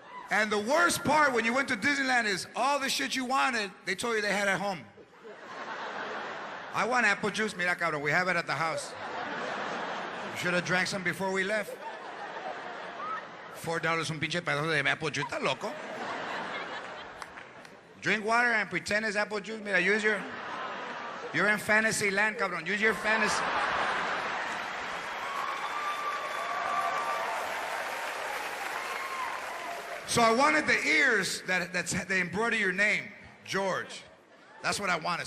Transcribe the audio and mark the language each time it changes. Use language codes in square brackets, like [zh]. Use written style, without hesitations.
[en] And the worst part when you went to Disneyland is all the shit you wanted, they told you they had at home. I want apple juice, [es] mira cabrón, [en] we have it at the house. You should have drank some before we left. [es] $4 un pinche pedazo de [en] apple juice, [es] ¿estás loco? [en] Drink water and pretend it's apple juice. [es] Mira, [en] you're in fantasy land, cabrón. Use your fantasy. So I wanted the ears that embroider your name, George. That's what I wanted.